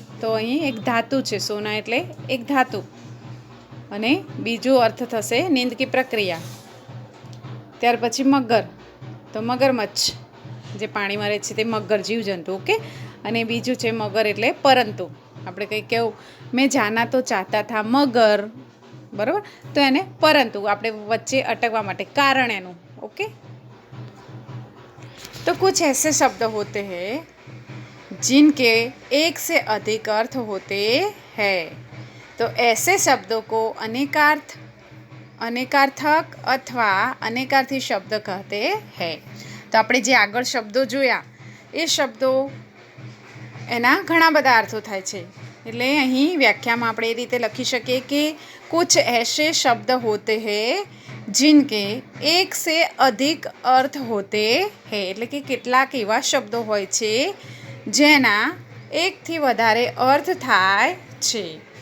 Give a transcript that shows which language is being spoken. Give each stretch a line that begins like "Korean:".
Gujarati: તો અહીં એક ધાતુ છે. સોના એટલે એક ધાતુ, અને બીજો અર્થ થશે
Hindi: નીંદ કી પ્રક્રિયા.
Gujarati: ત્યાર પછી મગર. તો મગરમચ્છ, જે પાણીમાં રહે છે તે મગર જીવજંતુ. ઓકે. અને બીજું છે મગર એટલે પરંતુ. આપણે કંઈ કેવું,
Hindi: મેં જાના તો ચાહતા થા મગર,
Gujarati: બરાબર, તો એને પરંતુ આપણે વચ્ચે અટકવા માટે કારણ એનું.
Hindi: ओके, तो कुछ ऐसे शब्द होते हैं जिनके एक से अधिक अर्थ होते हैं, तो ऐसे शब्दों को अनेकार्थ, अनेकार्थक अथवा अनेकार्थी शब्द कहते हैं.
Gujarati: तो આપણે જે આગળ શબ્દો જોયા એ શબ્દો એના ઘણા બધા અર્થો થાય છે. એટલે અહીં વ્યાખ્યામાં આપણે એ રીતે લખી શકીએ કે
Hindi: कुछ ऐसे शब्द होते हैं
Gujarati: जिनके एक से अधिक अर्थ होते हैं, એટલે કે કેટલાક એવા શબ્દો હોય છે જેના એકથી વધારે અર્થ થાય છે.